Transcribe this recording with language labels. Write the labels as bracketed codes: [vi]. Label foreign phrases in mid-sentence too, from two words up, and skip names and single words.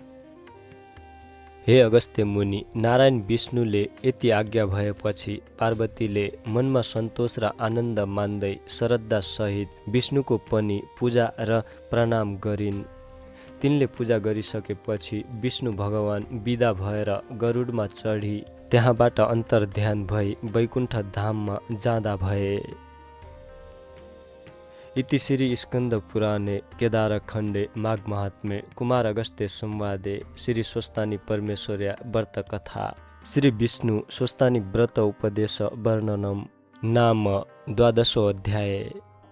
[ne] हे अगस्त्य मुनि नारायण विष्णुले यति आज्ञा भएपछि पार्वतीले मनमा सन्तोष र आनन्द मान्दै श्रद्धा सहित विष्णुको पनि पूजा र प्रणाम गरिन्। तिनले पूजा गरिसकेपछि विष्णु भगवान विदा भएर गरुडमा चढी त्यहाँबाट अन्तर्ध्यान भई वैकुण्ठ धाममा जाँदा भए। [sa] इति श्री स्कन्द पुराणे केदारखण्डे माघ महात्म्ये कुमार अगस्त्य संवादे श्री स्वस्तानी परमेश्वर्या व्रत कथा श्री विष्णु स्वस्तानी व्रत उपदेश वर्णनम नाम 12 अध्याय।